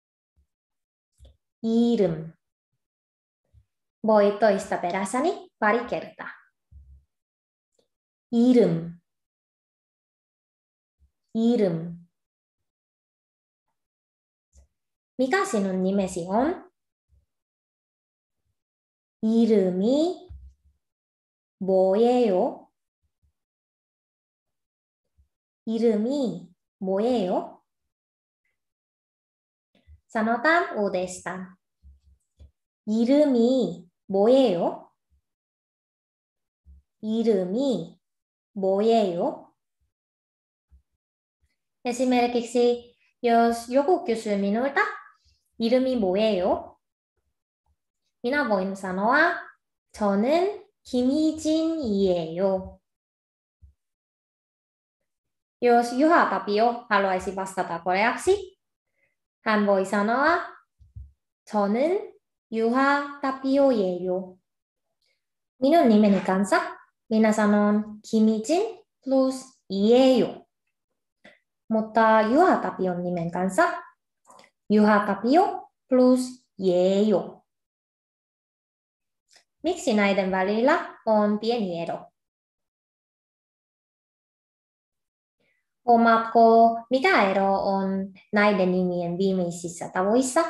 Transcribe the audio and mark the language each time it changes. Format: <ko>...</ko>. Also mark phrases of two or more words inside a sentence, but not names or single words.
<ko>이름.</ko> <fi>Voi toistaa perässäni pari kertaa.</fi> <ko>이름. 이름.</ko> <fi>Mikä sinun nimesi on?</fi> <ko>이름이 뭐예요? 이름이 뭐예요?</ko> <fi>sanotaan uudestaan.</fi> <ko>이름이 뭐예요? 이름이 뭐예요?</ko> <fi>Esimerkiksi jos joku kysyy minulta,</fi> <ko>이름이 뭐예요?</ko> <fi>minä voin sanoa,</fi> <ko>저는 김희진이에요.</ko> <fi>Jos Juha Tapio haluaisi vastata koreaksi, hän voi sanoa,</fi> <ko>저는 Juha Tapio예요.</ko> <fi>Minun nimeni kanssa minä sanon</fi> <ko>김희진 플러스 이에요.</ko> <fi>Mutta Juha Tapion nimen kanssa Juha Tapio plus Jeejo. Miksi näiden välillä on pieni ero? Huomaatko, mikä ero on näiden nimien viimeisissä tavoissa?</fi>